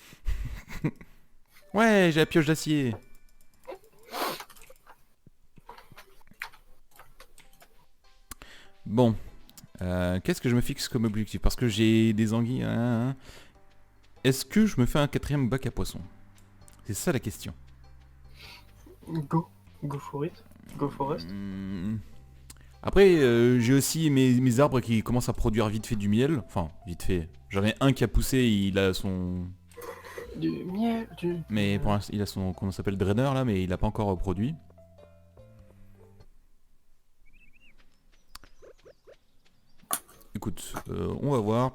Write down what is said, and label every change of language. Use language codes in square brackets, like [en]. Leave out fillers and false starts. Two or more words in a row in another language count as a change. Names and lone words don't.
[fr] Ouais, j'ai la pioche d'acier. Bon. Qu'est-ce que je me fixe comme objectif? Parce que j'ai des anguilles. Est-ce que je me fais un 4ème bac à poissons? C'est ça la question. [en] Go. Go for it. Go forest. [fr] Après, j'ai aussi mes arbres qui commencent à produire vite fait du miel. Enfin, vite fait. J'en ai un qui a poussé, il a son... Du miel, Mais pour l'instant, il a son... Comment ça s'appelle? Drainer là, mais il a pas encore produit. Écoute, on va voir.